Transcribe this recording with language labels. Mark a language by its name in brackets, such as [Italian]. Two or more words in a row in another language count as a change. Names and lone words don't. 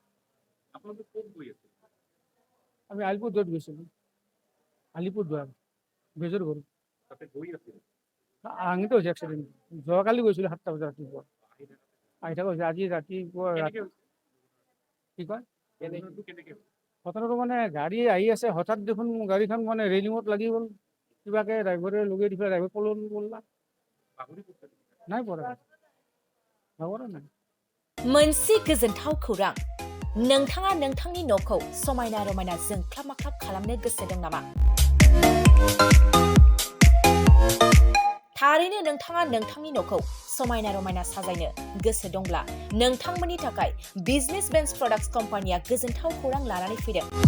[Assamese] আমি আলিপুৰদুৱাৰত গৈছিলোঁ আলিপুৰদুৱাৰ বেজৰপুৰ আঙিতো হৈছে এক্সিডেণ্ট যোৱাকালি গৈছিলোঁ 7টা বজাত ৰাতিপুৱা আহি থকা হৈছে আজি ৰাতিপুৱা কি কয় ঘটনাটো মানে গাড়ী আহি আছে হঠাৎ দেখোন গাড়ীখন মানে ৰেলিঙত লাগি গ'ল কিবাকে ড্ৰাইভাৰে লগাই দি পেলাই ড্ৰাইভাৰ পলন কৰলা নাই পৰা ভাগৰা নাই [Bodo] मोनसे गोजोनथाव खौरां नोंथाङा नोंथांनि न'खौ समायना रमायना जोंख्लाब माख्लाब खालामनो गोसो दं नामा थारैनो नोंथाङा नोंथांनि न'खौ समायना रमायना साजायनो गोसो दंब्ला नोंथांमोननि थाखाय बिजनेस बेन्स प्रडाक्ट्स कम्पानिया गोजोनथाव खौरां लानानै फैदों